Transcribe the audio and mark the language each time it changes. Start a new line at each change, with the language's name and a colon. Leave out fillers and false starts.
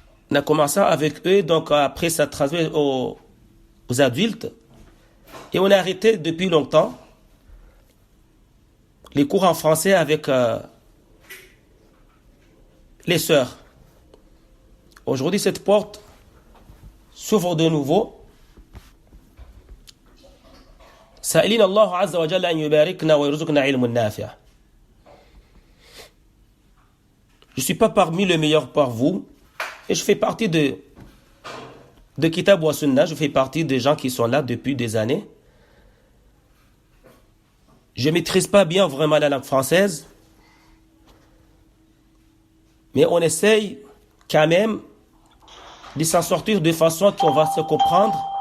French: On a commencé avec eux, donc après ça transmet aux adultes. Et on a arrêté depuis longtemps les cours en français avec les sœurs. Aujourd'hui, cette porte s'ouvre de nouveau.
Arabic: سائلين الله عز وجل أن يباركنا ويرزقنا علم نافع.
French: Je ne suis pas parmi les meilleurs par vous et je fais partie de Kitab wa Sunnah, je fais partie des gens qui sont là depuis des années. Je ne maîtrise pas bien vraiment la langue française, mais on essaye quand même de s'en sortir de façon qu'on va se comprendre.